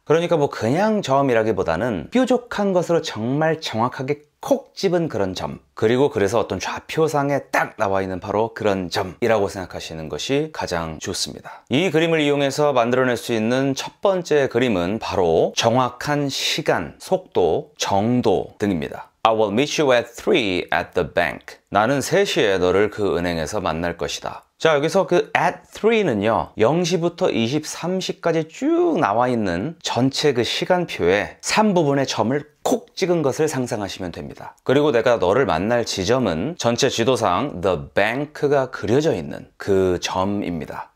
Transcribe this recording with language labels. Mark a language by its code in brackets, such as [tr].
[ko] 그러니까 뭐 그냥 점이라기보다는 뾰족한 것으로 정말 정확하게 콕 집은 그런 점, 그리고 그래서 어떤 좌표상에 딱 나와 있는 바로 그런 점이라고 생각하시는 것이 가장 좋습니다. 이 그림을 이용해서 만들어낼 수 있는 첫 번째 그림은 바로 정확한 시간, 속도, 정도 등입니다. [en] I will meet you at 3 at the bank. [ko] 나는 3시에 너를 그 은행에서 만날 것이다. 자, 여기서 그 at 3는요 0시부터 23시까지 쭉 나와 있는 전체 그 시간표에 3부분의 점을 콕 찍은 것을 상상하시면 됩니다. 그리고 내가 너를 만날 지점은 전체 지도상 the bank가 그려져 있는 그 점입니다.